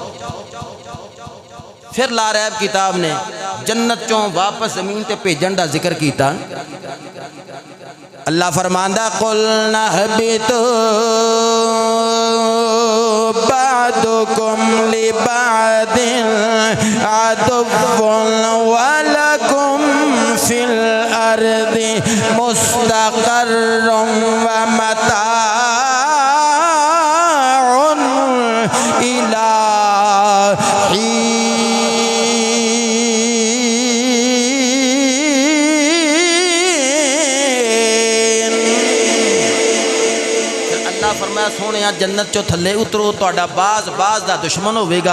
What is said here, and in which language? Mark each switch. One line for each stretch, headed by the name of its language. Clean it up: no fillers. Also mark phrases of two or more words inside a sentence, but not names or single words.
Punjabi: پھر لاریب کتاب نے جنت چوں واپس زمین تے بھیجن دا ذکر کیتا. اللہ فرماندا
Arabic: قلنا اهبطوا بعضكم لبعض عدو ولكم في الأرض مستقر ومتاع إلى حين.
Punjabi: فرمایا سوہنے جنت چوں تھلے اترو، تہاڈا بعض بعض دا دشمن ہوویگا.